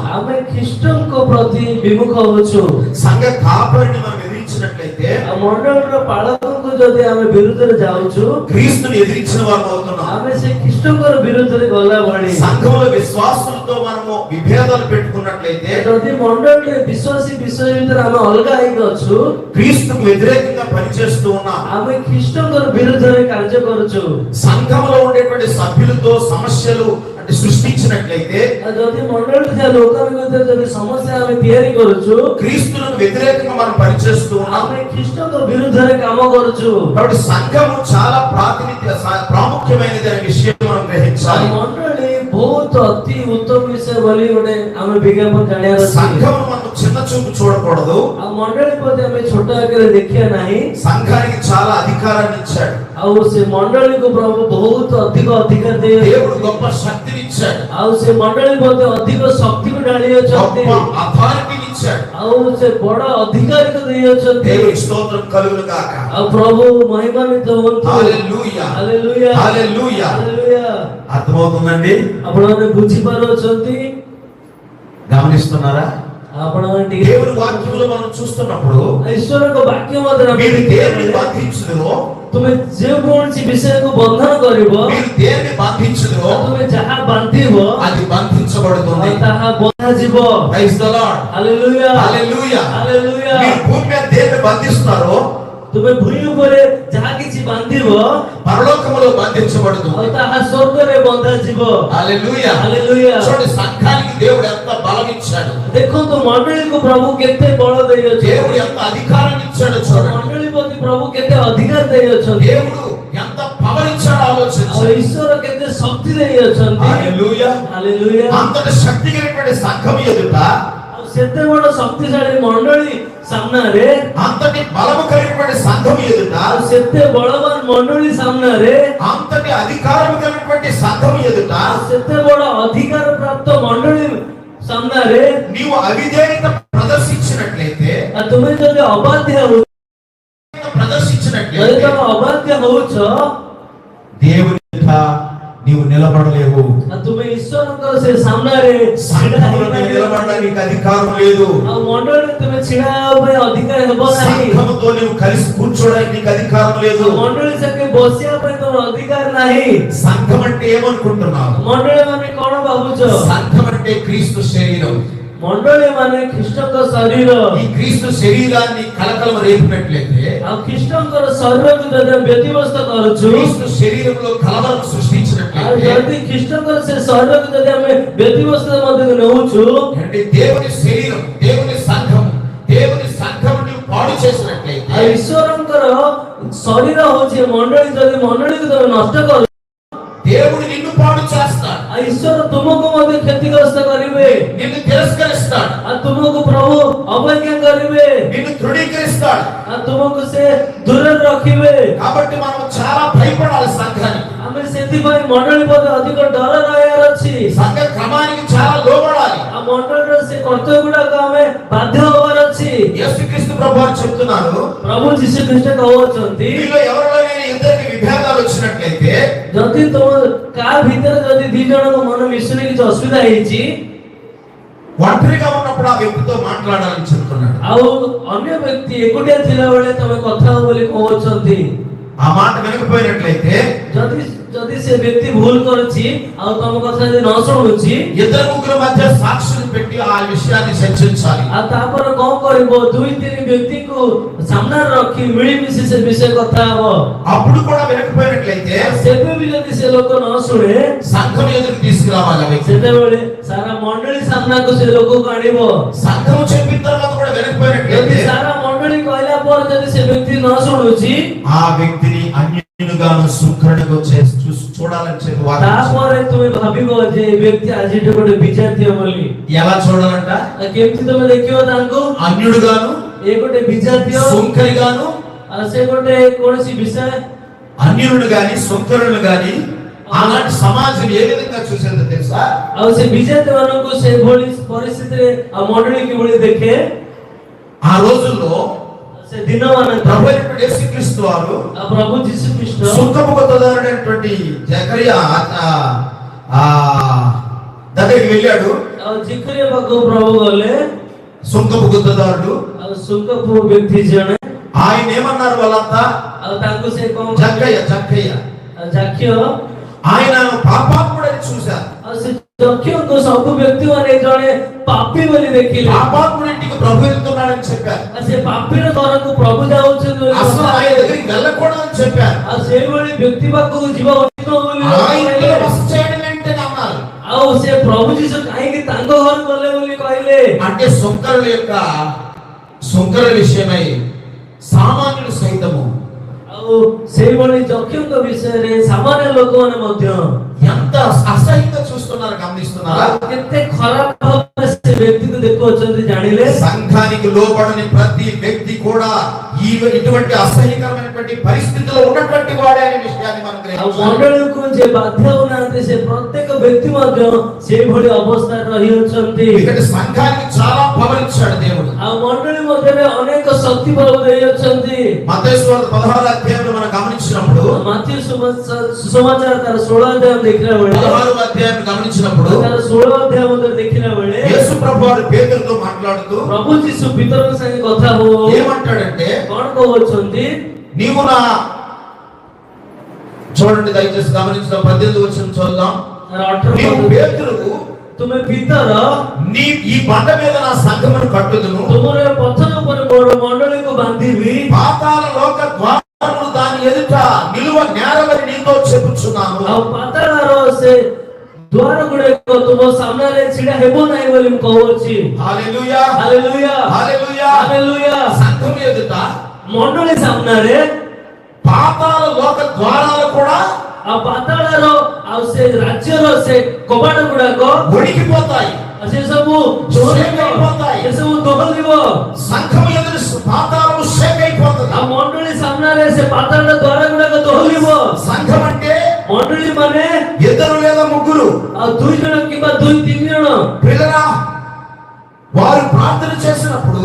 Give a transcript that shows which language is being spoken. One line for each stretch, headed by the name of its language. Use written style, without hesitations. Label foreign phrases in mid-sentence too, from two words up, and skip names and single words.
Odia: ଆମେ ଖ୍ରୀଷ୍ଟଙ୍କ ପ୍ରତି ବିମୁଖ ହଉଛୁ.
Telugu: సంఘ కాపరిని మనం ఎదిరించినట్లయితే,
Odia: ଆଉ ମଣ୍ଡଳୀର ପାଳକଙ୍କୁ ଯଦି ଆମେ ବିରୁଦ୍ଧରେ ଯାଉଛୁ,
Telugu: క్రీస్తుని ఎదిరించిన వారు అవుతున్నాం.
Odia: ଆମେ ସେ ଖ୍ରୀଷ୍ଟ ଖ୍ରୀଷ୍ଟଙ୍କର ବିରୁଦ୍ଧରେ ଗଲା ଭଳି
Telugu: సంఘంలో విశ్వాసులతో మనము విభేదాలు పెట్టుకున్నట్లయితే
Odia: ଯଦି ମଣ୍ଡଳୀରେ ବିଶ୍ୱାସୀ ବିଷୟ ଭିତରେ ଆମେ ଅଲଗା ହେଇକି ଅଛୁ,
Telugu: క్రీస్తుకు వ్యతిరేకంగా పనిచేస్తూ ఉన్నాం.
Odia: ଆମେ ଖ୍ରୀଷ୍ଟଙ୍କର ବିରୁଦ୍ଧରେ କାର୍ଯ୍ୟ କରୁଛୁ.
Telugu: సంఘంలో ఉండేటువంటి సభ్యులతో సమస్యలు అంటే సృష్టించినట్లయితే
Odia: ଆଉ ଯଦି ମଣ୍ଡଳୀରେ ଥିବା ଲୋକଙ୍କ ଭିତରେ ଯଦି ସମସ୍ୟା ଆମେ ତିଆରି କରୁଛୁ,
Telugu: క్రీస్తులకు వ్యతిరేకంగా మనం పనిచేస్తూ ఉన్నాం.
Odia: ଆମେ ଖ୍ରୀଷ୍ଟଙ୍କ ବିରୁଦ୍ଧରେ କାମ କରୁଛୁ.
Telugu: కాబట్టి సంఘము చాలా ప్రాముఖ్యమైనది అనే విషయం మనం
Odia: ଆଉ
Telugu: గ్రహించాలి.
Odia: ମଣ୍ଡଳୀ ବହୁତ ଅତି ଉତ୍ତମ ବିଷୟ ବୋଲି ଗୋଟେ ଆମେ ବିଜ୍ଞାପନ ଜାଣିବାର ଅଛି.
Telugu: సంఘము మనం చిన్న చూపు చూడకూడదు.
Odia: ଆଉ ମଣ୍ଡଳୀ ପ୍ରତି ଆମେ ଛୋଟ ଆକାରରେ ଦେଖିବା ନାହିଁ.
Telugu: సంఘానికి చాలా అధికారాన్ని ఇచ్చాడు.
Odia: ଆଉ ସେ ମଣ୍ଡଳୀକୁ ପ୍ରଭୁ ବହୁତ ଅଧିକ ଅଧିକାର
Telugu: దేవుడు
Odia: ଦେଇଛନ୍ତି.
Telugu: గొప్ప శక్తిని ఇచ్చాడు.
Odia: ଆଉ ସେ ମଣ୍ଡଳୀ ମଧ୍ୟ ଅଧିକ ଶକ୍ତିକୁ ଢାଳି ଅଛନ୍ତି.
Telugu: గొప్ప అథారిటీని ఇచ్చాడు.
Odia: ଆଉ ସେ ବଡ ଅଧିକାରୀକୁ ଦେଇଅଛନ୍ତି.
Telugu: దేవునికి స్తోత్రం కలుగును గాక.
Odia: ଆଉ ପ୍ରଭୁ ମହିମାନ୍విତ ହୁଅନ୍ତୁ.
Telugu: హల్లెలూయా హల్లెలూయా హల్లెలూయా. హల్లెలూయా. అర్థమవుతుందండి?
Odia: ଆପଣମାନେ ବୁଝିପାରୁଅଛନ୍ତି?
Telugu: గమనిస్తున్నారా?
Odia: ଆପଣମାନେ ଟିକେ
Telugu: దేవుని వాక్యంలో మనం చూస్తున్నప్పుడు
Odia: ଈଶ୍ୱରଙ୍କ ବାକ୍ୟ ମଧ୍ୟରେ ଆମେ
Telugu: మీరు దేన్ని
Odia: ଦେଖିବା,
Telugu: బంధించుదురో,
Odia: ତୁମେ ଯେ କୌଣସି ବିଷୟକୁ ବନ୍ଧନ କରିବ,
Telugu: మీరు దేన్ని బంధించుదురో
Odia: ତୁମେ ଯାହା ବାନ୍ଧିବ
Telugu: అది బంధించబడుతుంది.
Odia: ତାହା ବନ୍ଧାଯିବ.
English: praise the Lord.
Telugu: హల్లెలూయా హల్లెలూయా. హల్లెలూయా. మీరు భూమి మీద దేన్ని బంధిస్తున్నారో
Odia: ତୁମେ ଭୂଇଁ ଉପରେ ଯାହା କିଛି ବାନ୍ଧିବ
Telugu: పరలోకములో బంధించబడుతుంది.
Odia: ଆଉ ତାହା ସ୍ୱର୍ଗରେ ବନ୍ଧାଯିବ.
Telugu: హల్లెలూయా. హల్లెలూయా. చూడండి, సంఘానికి దేవుడు ఎంత బలం ఇచ్చాడు,
Odia: ଦେଖନ୍ତୁ ମଣ୍ଡଳୀକୁ ପ୍ରଭୁ କେତେ ବଳ ଦେଇଅଛନ୍ତି.
Telugu: దేవుడు ఎంత అధికారాన్ని ఇచ్చాడు. చూడండి,
Odia: ମଣ୍ଡଳୀ ପ୍ରତି ପ୍ରଭୁ କେତେ ଅଧିକାର ଦେଇଅଛନ୍ତି.
Telugu: దేవుడు ఎంత పవర్ ఇచ్చాడు
Odia: ଆଉ
Telugu: ఆలోచించాడు.
Odia: ଈଶ୍ୱର କେତେ ଶକ୍ତି ଦେଇଅଛନ୍ତି.
Telugu: హల్లెలూయా. హల్లెలూయా. అంతటి శక్తి కలిగినటువంటి సంఘం ఎదుట,
Odia: ଆଉ ସେତେ ବଡ ଶକ୍ତିଶାଳୀ ମଣ୍ଡଳୀ ସାମ୍ନାରେ,
Telugu: అంతటి బలము కలిగినటువంటి సంఘం ఎదుట,
Odia: ଆଉ ସେତେ ବଳବାନ ମଣ୍ଡଳୀ ସାମ୍ନାରେ,
Telugu: అంతటి అధికారం కలిగినటువంటి సంఘం ఎదుట
Odia: ଆଉ ସେତେ ବଡ ଅଧିକାର ପ୍ରାପ୍ତ ମଣ୍ଡଳୀ ସାମ୍ନାରେ
Telugu: నీవు అవిధేయత ప్రదర్శించినట్లయితే,
Odia: ଆଉ ତୁମେ ଯଦି ଅବାଧ୍ୟ ହଉଛ, ଯଦି
Telugu: ప్రదర్శించినట్లయితే
Odia: ତମେ ଅବାଧ୍ୟ ହଉଛ,
Telugu: దేవుని ఎదుట నీవు నిలబడలేవు.
Odia: ଆଉ ତୁମେ ଈଶ୍ୱରଙ୍କର ସେ ସାମ୍ନାରେ ଛିଡା
Telugu: సంఘంలో
Odia: ହେଇପାରିବ
Telugu: నిలబడడానికి అధికారం లేదు.
Odia: ଆଉ ମଣ୍ଡଳୀରେ ତୁମେ ଛିଡା ହେବା ପାଇଁ ଅଧିକାର ହେବ ନାହିଁ.
Telugu: సంఘముతో నీవు కలిసి కూర్చోడానికి నీకు అధికారం లేదు.
Odia: ଆଉ ମଣ୍ଡଳୀ ସାଙ୍ଗେ ବସିବା ପାଇଁ ତମର ଅଧିକାର ନାହିଁ.
Telugu: సంఘం అంటే ఏమనుకుంటున్నావు?
Odia: ମଣ୍ଡଳୀ ମାନେ କଣ ଭାବୁଛ?
Telugu: సంఘం అంటే క్రీస్తు శరీరం.
Odia: ମଣ୍ଡଳୀ ମାନେ ଖ୍ରୀଷ୍ଟଙ୍କ ଶରୀର.
Telugu: ఈ క్రీస్తు శరీరాన్ని కలకలం రేపినట్లయితే,
Odia: ଆଉ ଖ୍ରୀଷ୍ଟଙ୍କର ଶରୀରକୁ ଯଦି ଆମେ ବ୍ୟତିବ୍ୟସ୍ତ କରୁଛୁ,
Telugu: క్రీస్తు శరీరంలో కలవరం
Odia: ଆଉ
Telugu: సృష్టించినట్లయితే,
Odia: ଯଦି ଖ୍ରୀଷ୍ଟଙ୍କର ସେ ଶରୀରକୁ ଯଦି ଆମେ ବ୍ୟତିବ୍ୟସ୍ତ ମଧ୍ୟକୁ ନେଉଛୁ,
Telugu: అంటే దేవుని శరీరం, దేవుని సంఘం, దేవుని సంఘం నీవు పాడు చేసినట్లయితే,
Odia: ଆଉ ଈଶ୍ୱରଙ୍କର ଶରୀର ହଉଛି ମଣ୍ଡଳୀ, ଯଦି ମଣ୍ଡଳୀକୁ ତମେ ନଷ୍ଟ କରୁ,
Telugu: దేవుడు నిన్ను పాడు చేస్తాడు.
Odia: ଆଉ ଈଶ୍ୱର ତୁମକୁ ମଧ୍ୟ କ୍ଷତିଗ୍ରସ୍ତ କରିବେ.
Telugu: నిన్ను తిరస్కరిస్తాడు.
Odia: ଆଉ ତୁମକୁ ପ୍ରଭୁ ଅବଜ୍ଞା କରିବେ.
Telugu: నిన్ను తృణీకరిస్తాడు.
Odia: ଆଉ ତୁମକୁ ସେ ଦୂରରେ ରଖିବେ.
Telugu: కాబట్టి మనం చాలా భయపడాలి సంఘానికి.
Odia: ଆମେ ସେଥିପାଇଁ ମଣ୍ଡଳୀ ପ୍ରତି ଅଧିକ ଡର ରହିବାର ଅଛି.
Telugu: సంఘ క్రమానికి చాలా లోబడాలి.
Odia: ଆଉ ମଣ୍ଡଳୀର ସେ କର୍ତ୍ତବ୍ୟ ଗୁଡାକ ଆମେ ବାଧ୍ୟ ହବାର ଅଛି.
Telugu: యేసుక్రీస్తు ప్రభువారు చెప్తున్నారు,
Odia: ପ୍ରଭୁ ଯୀଶୁ ଖ୍ରୀଷ୍ଟ କହୁଛନ୍ତି,
Telugu: మీలో ఎవరిలోనైనా ఇద్దరికి విభేదాలు వచ్చినట్లయితే,
Odia: ଯଦି ତୁମ କାହା ଭିତରେ ଯଦି ଦି ଜଣଙ୍କ ମନ ମିଶୁନି କିଛି ଅସୁବିଧା ହେଇଛି,
Telugu: ఒంటరిగా ఉన్నప్పుడు ఆ వ్యక్తితో మాట్లాడాలని చెప్తున్నాడు.
Odia: ଆଉ ଅନ୍ୟ ବ୍ୟକ୍ତି ଏକୁଟିଆ ଥିଲାବେଳେ ତମେ କଥା ହବ ବୋଲି କହୁଛନ୍ତି,
Telugu: ఆ మాట వినకపోయినట్లయితే
Odia: ଯଦି ଯଦି ସେ ବ୍ୟକ୍ତି ଭୁଲ କରୁଛି ଆଉ ତମ କଥା ଯଦି ନ ଶୁଣୁଛି,
Telugu: ఇద్దరు ముగ్గురు మధ్య సాక్షులు పెట్టి ఆ విషయాన్ని చర్చించాలి.
Odia: ଆଉ ତାପରେ କଣ କରିବ? ଦୁଇ ତିନି ବ୍ୟକ୍ତିକୁ ସାମ୍ନାରେ ରଖି ମିଳିମିଶି ସେ ବିଷୟ କଥା ହବ।
Telugu: అప్పుడు కూడా వినకపోయినట్లయితే
Odia: ସେବେ ବି ଯଦି ସେ ଲୋକ ନ ଶୁଣେ,
Telugu: సంఘం ఎదురు తీసుకురావాలి ఆ వ్యక్తి.
Odia: ସେତେବେଳେ ସାରା ମଣ୍ଡଳୀ ସାମ୍ନାକୁ ସେ ଲୋକକୁ ଆଣିବ।
Telugu: సంఘం చెప్పిన తర్వాత కూడా
Odia: ଯଦି
Telugu: వినకపోయినట్లయితే
Odia: ସାରା ମଣ୍ଡଳୀ କହିଲା ପରେ ଯଦି ସେ ବ୍ୟକ୍ତି ନ ଶୁଣୁଛି,
Telugu: ఆ వ్యక్తిని అన్యునిగాను శుక్రునిగా చూడాలని చెప్పి వాక్యం.
Odia: ତାପରେ ତୁମେ ଭାବିବ ଯେ ଏ ବ୍ୟକ୍ତି ଆଜିଠୁ ଗୋଟେ ବିଜାତୀୟ ବୋଲି।
Telugu: ఎలా చూడాలంట?
Odia: କେମିତି ତମେ ଦେଖିବ ତାଙ୍କୁ?
Telugu: అన్యుడుగాను,
Odia: ଏ ଗୋଟେ ବିଜାତୀୟ,
Telugu: సుంకరిగాను,
Odia: ଆଉ ସେ ଗୋଟେ କୌଣସି ବିଷୟ,
Telugu: అన్యుడు గాని సుంకరులు గాని అలాంటి సమాజం ఏ విధంగా చూసేదో తెలుసా?
Odia: ଆଉ ସେ ବିଜାତୀୟ ମାନଙ୍କୁ ସେଭଳି ପରିସ୍ଥିତିରେ ଆଉ ମଣ୍ଡଳୀ କିଭଳି ଦେଖେ,
Telugu: ఆ రోజుల్లో
Odia: ସେ ଦିନ ମାନଙ୍କରେ
Telugu: ప్రభు అయినటువంటి యేసుక్రీస్తు వారు
Odia: ଆଉ ପ୍ରଭୁ ଯୀଶୁ ଖ୍ରୀଷ୍ଟ
Telugu: సుంకపు కొత్తదారుడైనటువంటి జకరియా దగ్గరికి వెళ్ళాడు.
Odia: ଆଉ ଜିକ୍ରିୟା ପାଖକୁ ପ୍ରଭୁ ଗଲେ,
Telugu: సుంకపు గుత్తదారుడు.
Odia: ଆଉ ସୁଙ୍କପୁଅ ବ୍ୟକ୍ତି ଜଣେ,
Telugu: ఆయన ఏమన్నారు వాళ్ళంతా?
Odia: ଆଉ ତାଙ୍କୁ ସେ କଣ
Telugu: జక్కయ్య జక్కయ్య
Odia: ଜାକ୍ୟ,
Telugu: ఆయన పాపాత్ముడని చూశారు.
Odia: ଆଉ ସେ ଯକ୍ଷଙ୍କୁ ସବୁ ବ୍ୟକ୍ତିମାନେ ଜଣେ ପାପୀ ବୋଲି ଦେଖିଲେ।
Telugu: పాపాత్ముడింటికి ప్రభు వెళ్తున్నాడని చెప్పారు.
Odia: ଆଉ ସେ ପାପୀର ଘରକୁ ପ୍ରଭୁ ଯାଉଛନ୍ତି ବୋଲି
Telugu: అసలు ఆయన దగ్గరికి వెళ్ళకూడదని చెప్పారు.
Odia: ଆଉ ସେଇଭଳି ବ୍ୟକ୍ତି ପାଖକୁ ଯିବା ଉଚିତ ବୋଲି
Telugu: ఆయన
Odia: କହିଲେ।
Telugu: బస చేయడం ఏంటని అన్నారు.
Odia: ଆଉ ସେ ପ୍ରଭୁ ଯୀଶୁ କାହିଁକି ତାଙ୍କ ଘରକୁ ଗଲେ ବୋଲି କହିଲେ।
Telugu: అంటే సుంకర విషయమై సామాన్యులు సైతము
Odia: ଆଉ ସେଇଭଳି ଯକ୍ଷଙ୍କ విଷୟରେ ସାମାନ୍ୟ ଲୋକମାନେ ମଧ୍ୟ
Telugu: ఎంత అసహ్యంగా చూస్తున్నారు, గమనిస్తున్నారా?
Odia: କେତେ ଖରାପ ଭାବରେ ସେ వ్యక్తిକୁ ଦେଖୁଛନ୍ତି ଜାଣିଲେ।
Telugu: సంఘానికి లోబడని ప్రతి వ్యక్తి కూడా ఇటువంటి అసహ్యకరమైనటువంటి పరిస్థితిలో ఉన్నటువంటి వాడే అనే విషయాన్ని మనం
Odia: ଆଉ
Telugu: గ్రహించాలి.
Odia: ମଣ୍ଡଳୀକୁ ଯେ ବାଧ୍ୟ ହଉନାହାନ୍ତି ସେ ପ୍ରତ୍ୟେକ ବ୍ୟକ୍ତି ମଧ୍ୟ ସେଇଭଳି ଅବସ୍ଥାରେ ରହିଅଛନ୍ତି।
Telugu: ఇక్కడ సంఘానికి చాలా పవర్ ఇచ్చాడు దేవుడు.
Odia: ଆଉ ମଣ୍ଡଳୀ ମଧ୍ୟରେ ଅନେକ ଶକ୍ତି ପ୍ରଭୁ ଦେଇଅଛନ୍ତି।
Telugu: మత్తయి సువార్త 16వ అధ్యాయంలో మనం గమనించినప్పుడు,
Odia: ମାଥ୍ୟୁ ସୁସମାଚାର ତାର 16 ଅଧ୍ୟାୟ ଦେଖିଲା ବେଳେ
Telugu: 16వ అధ్యాయం గమనించినప్పుడు
Odia: ତାର 16 ଅଧ୍ୟାୟ ମଧ୍ୟ ଦେଖିଲା ବେଳେ
Telugu: యేసు ప్రభువారు పేతురుతో మాట్లాడుతూ
Odia: ପ୍ରଭୁ ଯୀଶୁ ପିତରଙ୍କ ସାଙ୍ଗେ କଥା ହଉ
Telugu: ఏమంటాడంటే,
Odia: କଣ କହୁଛନ୍ତି?
Telugu: నీవు నా చూడండి దయచేసి గమనించిన 18వ వచనం చూద్దాం.
Odia: ତାର 18
Telugu: నీవు
Odia: ପଦ,
Telugu: పేతురువు,
Odia: ତୁମେ ପିତର,
Telugu: నీ ఈ బండ మీద నా సంఘమును కట్టుదును,
Odia: ତୁମର ପଥର ଉପରେ ମୋର ମଣ୍ଡଳୀକୁ ବାନ୍ଧିବି,
Telugu: పాతాళ లోక ద్వారములు దాని ఎదుట నిలువ నేరవని నీతో చెప్పుచున్నాను.
Odia: ଆଉ ପାତାଳର ସେ ଦ୍ୱାର ଗୁଡିକ ତୁମ ସାମ୍ନାରେ ଛିଡା ହେବ ନାହିଁ ବୋଲି ମୁଁ କହୁଅଛି।
Telugu: హల్లెలూయా,
Odia: ହାଲେଲୁୟା
Telugu: హల్లెలూయా.
Odia: ହାଲେଲୁୟା।
Telugu: సంఘం ఎదుట
Odia: ମଣ୍ଡଳୀ ସାମ୍ନାରେ
Telugu: పాతాళ లోక ద్వారాలు కూడా
Odia: ଆଉ ପାତାଳର ଆଉ ସେ ରାଜ୍ୟର ସେ କବାଟ ଗୁଡାକ
Telugu: ఉడికిపోతాయి,
Odia: ସେ ସବୁ ସେ ସବୁ ଦୋହଲିବ।
Telugu: సంఘం ఎదురు పాతాళము షేక్ అయిపోతుంది.
Odia: ଆଉ ମଣ୍ଡଳୀ ସାମ୍ନାରେ ସେ ପାତାଳର ଦ୍ୱାର ଗୁଡାକ ଦୋହଲିବ।
Telugu: సంఘం అంటే
Odia: ମଣ୍ଡଳୀ ମାନେ
Telugu: ఇద్దరు లేదా ముగ్గురు
Odia: ଆଉ 2 ଜଣ କିମ୍ବା 2-3 ଜଣ
Telugu: పిల్లరా, వారు ప్రార్థన చేసినప్పుడు,